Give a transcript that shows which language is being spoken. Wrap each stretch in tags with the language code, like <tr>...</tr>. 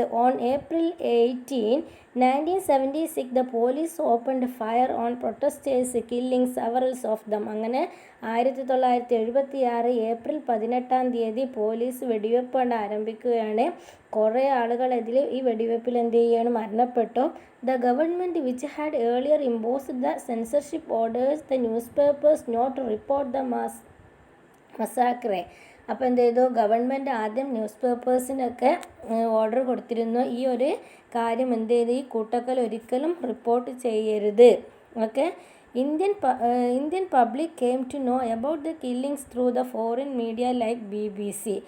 <en>On April 18, 1976, the police opened fire on protesters, killing several of them.</en> <ml>അങ്ങനെ 1976 April 18 police വെടിവെപ്പ് ആരംഭിക്കുകയാണ്. കുറേ ആളുകൾ ഈ വെടിവെപ്പിൽ എന്ത് ചെയ്യാണ്, മരണപ്പെട്ടു.</ml> <en>The government, which had earlier imposed the censorship orders, the newspapers not to report the massacre.</en> <ml>അപ്പോൾ എന്ത് ചെയ്തു, ഗവൺമെൻറ് ആദ്യം ന്യൂസ് പേപ്പേഴ്സിനൊക്കെ ഓർഡർ കൊടുത്തിരുന്നു, ഈ ഒരു കാര്യം എന്ത് ചെയ്തു, ഈ കൂട്ടക്കൊല ഒരിക്കലും റിപ്പോർട്ട് ചെയ്യരുത്. Okay.</ml> <en>Indian public came to know about the killings through the foreign media like BBC.</en>